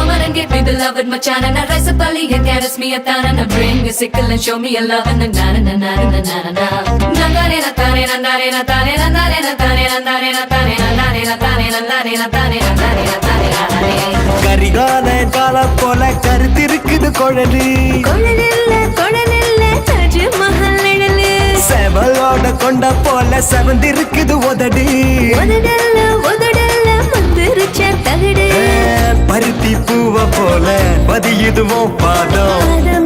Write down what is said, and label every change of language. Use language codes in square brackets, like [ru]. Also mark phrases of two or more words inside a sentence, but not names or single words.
[en] and give me the love with my chana. Na rise up early and caress me a thana. Na bring a sickle and show me a love and na na na na na na na na. Na na na tane na na na tane na na na tane na na na tane na na na tane na na na tane na na na tane na na. [ta] கரிகால கால போல கருத்திருக்குது குழலி கொழலில்ல தாஜ்மஹல் நிழலு. செவலோட கொண்ட போல செவந்திருக்குது உதடி உதடல்ல மந்திருச்ச தகடு. பருத்தி பூவ போல பதியுதுவோ பாதம்